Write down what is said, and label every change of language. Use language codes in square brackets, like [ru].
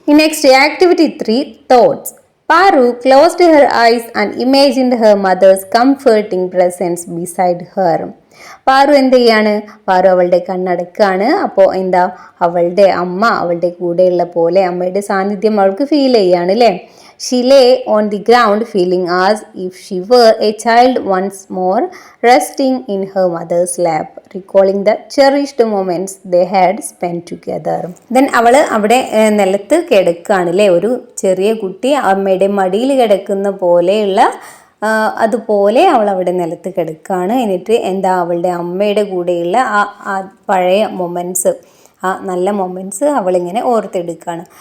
[en] Next activity 3, thoughts. Paru closed her eyes and imagined her mother's comforting presence beside her. [ml] Paru എന്ത് ചെയ്യാണ്? പാറു അവളുടെ കണ്ണടക്കാണ്. അപ്പോൾ എന്താ, അവളുടെ അമ്മ അവളുടെ കൂടെയുള്ള പോലെ അമ്മയുടെ സാന്നിധ്യം അവൾക്ക് ഫീൽ ചെയ്യാണ് അല്ലേ. [en] She lay on the ground feeling as if she were a child once more, resting in her mother's lap, recalling the cherished moments they had spent together. [ml] Then അവൾ അവിടെ നിലത്ത് കിടക്കുകയാണ് അല്ലേ, ഒരു ചെറിയ കുട്ടി അമ്മയുടെ മടിയിൽ കിടക്കുന്ന പോലെയുള്ള അതുപോലെ അവൾ അവിടെ നിലത്ത് കിടക്കുകയാണ്. എന്നിട്ട് എന്താ, അവളുടെ അമ്മയുടെ കൂടെയുള്ള ആ പഴയ മൊമെൻറ്റ്സ്, ആ നല്ല മൊമെൻറ്റ്സ് അവളിങ്ങനെ ഓർത്തെടുക്കുകയാണ്.